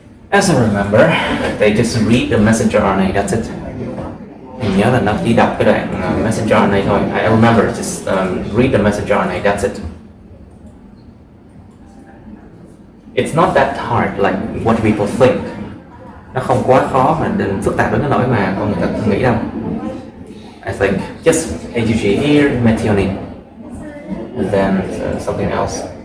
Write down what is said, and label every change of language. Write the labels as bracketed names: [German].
[English] As I remember, they just read the messenger RNA, that's it. [Vietnamese] Mình nhớ là nó chỉ đọc cái đoạn messenger RNA thôi. [English] I remember, just read the messenger RNA, that's it. It's not that hard like what people think. [Vietnamese] Nó không quá khó mà đừng phức tạp đến cái nỗi mà con người ta nghĩ đâu. [English] I think just AUG here, methionine, and then something else.